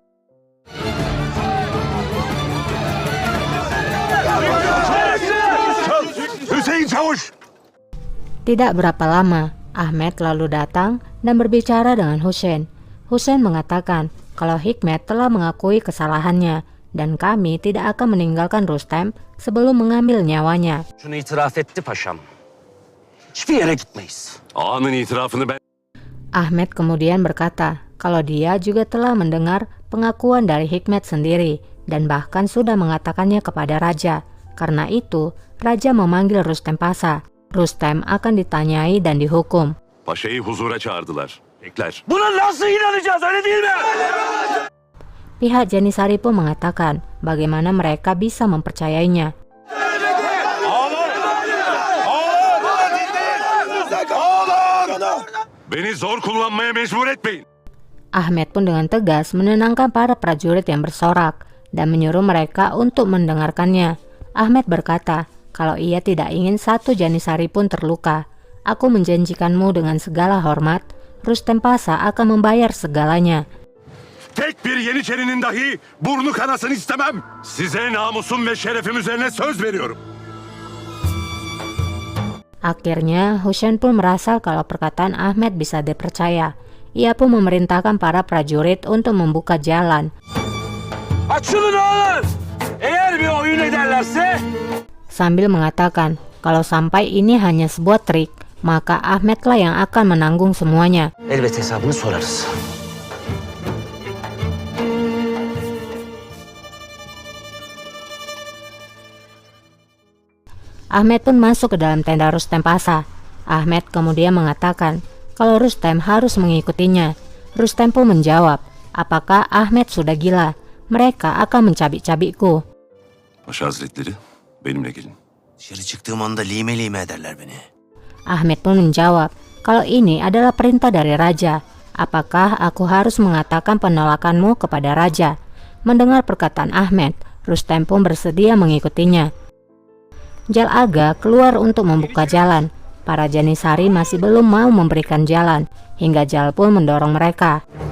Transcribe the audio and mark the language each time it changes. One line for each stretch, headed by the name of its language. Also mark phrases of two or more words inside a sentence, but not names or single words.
Indonesian: Tidak berapa lama, Ahmed lalu datang dan berbicara dengan Husain. Husain mengatakan kalau Hikmet telah mengakui kesalahannya dan kami tidak akan meninggalkan Rustem sebelum mengambil nyawanya.
Turkish: Şunu itiraf etti paşam. Hiçbir yere gitmeyiz. Ağanın itirafını ben...
Indonesian: Ahmed kemudian berkata kalau dia juga telah mendengar pengakuan dari Hikmet sendiri dan bahkan sudah mengatakannya kepada raja. Karena itu, raja memanggil Rustem Pasha. Rustem akan ditanyai dan dihukum.
Turkish: Paşa'yı huzura çağırdılar. Bekler. Buna nasıl inanacağız, öyle değil mi?
Indonesian: Pihak Janitsary pun mengatakan bagaimana mereka bisa mempercayainya.
Turkish: Beni zor kullanmaya mecbur etmeyin.
Indonesian: Ahmed pun dengan tegas menenangkan para prajurit yang bersorak dan menyuruh mereka untuk mendengarkannya. Ahmed berkata kalau ia tidak ingin satu Janitsary pun terluka. Aku menjanjikanmu dengan segala hormat, Rustem Pasha akan membayar segalanya.
Turkish: Tek bir Yeniçerinin dahi burnu kanasını istemem. Size namusum ve şerefim üzerine söz veriyorum.
Indonesian: Akhirnya, Husain pun merasa kalau perkataan Ahmed bisa dipercaya. Ia pun memerintahkan para prajurit untuk membuka jalan.
Turkish: Açılın oğlum! Eğer bir oyun ederlerse...
Indonesian: Sambil mengatakan kalau sampai ini hanya sebuah trik, maka Ahmedlah yang akan menanggung semuanya.
Turkish: Elbet hesabını sorarız.
Indonesian: Ahmed pun masuk ke dalam tenda Rustem Pasha. Ahmed kemudian mengatakan kalau Rustem harus mengikutinya. Rustem pun menjawab, apakah Ahmed sudah gila? Mereka akan mencabik-cabikku.
Turkish: Paşa Hazretleri, benimle gelin. Dışarı çıktığım anda lime lime ederler beni.
Indonesian: Ahmed pun menjawab kalau ini adalah perintah dari raja. Apakah aku harus mengatakan penolakanmu kepada raja? Mendengar perkataan Ahmed, Rustem pun bersedia mengikutinya. Jal Aga keluar untuk membuka jalan. Para Janitsary masih belum mau memberikan jalan, hingga Jal pun mendorong mereka.